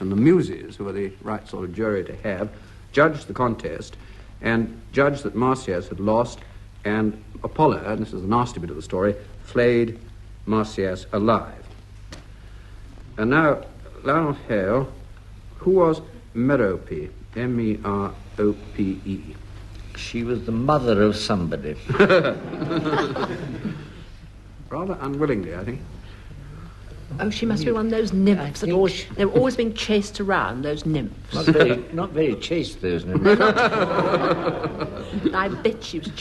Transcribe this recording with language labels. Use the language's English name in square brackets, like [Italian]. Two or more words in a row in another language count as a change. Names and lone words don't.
[English] And the Muses, who are the right sort of jury to have, judged the contest and judged that Marsyas had lost, and Apollo, and this is the nasty bit of the story, flayed Marsyas alive. And now, Lionel Hale, who was Merope? M-E-R-O-P-E. She was the mother of somebody. Rather unwillingly, I think. Oh, she must be one of those nymphs that they were always being chased around, those nymphs. Not very chaste, those nymphs. I bet she was chaste.